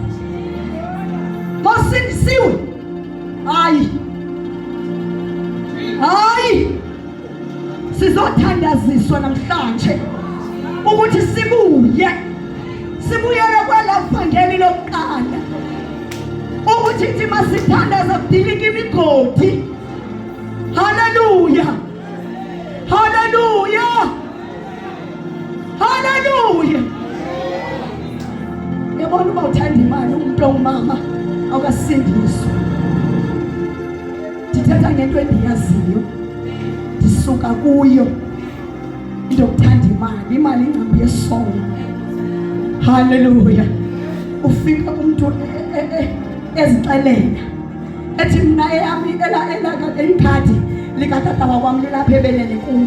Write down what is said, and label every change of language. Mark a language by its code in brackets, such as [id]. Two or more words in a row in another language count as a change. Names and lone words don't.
[xh] Mawusindisiwe, hayi, hayi, sizothandaziswa namhlanje ukuthi sibuyele kwela vangeli lokuqala, ukuthi ithi masithandaza kudilika imigodi. Haleluya, haleluya, haleluya. [zu] Yabona uma uthanda imali, umuntu ongumama awukasindiswa. [xh] Ndithetha ngento endiyaziyo, ndisuka kuyo, into yokuthanda imali. [zu] Imali ingcambu yesono. Haleluya. [xh] Ufika umuntu ezixelela ethi mina eyami ikhadi likatata wakwami lilapha ebeleni kuyo.